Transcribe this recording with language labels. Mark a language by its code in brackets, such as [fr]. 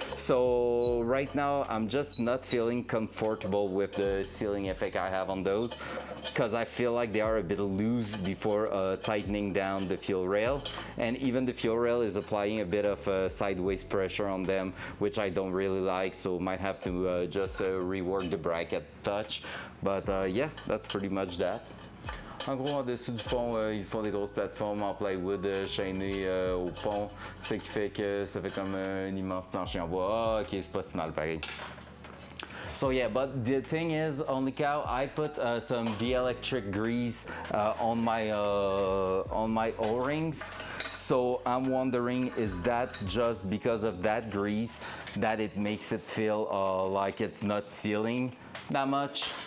[en] So right now I'm just not feeling comfortable with the sealing effect I have on those, because I feel like they are a bit loose before tightening down the fuel rail, and even the fuel rail is applying a bit of sideways pressure on them, which I don't really like, so might have to just rework the bracket touch. But yeah, that's pretty much that. [fr] En gros, en dessous du pont, ils font des grosses plateformes en plywood chaînées au pont, ce qui fait que ça fait comme un immense plancher en bois. Ah, ok, c'est pas si mal pareil. [en] So yeah, but the thing is, on the cow, I put some dielectric grease on my O-rings. So I'm wondering, is that just because of that grease that it makes it feel like it's not sealing that much?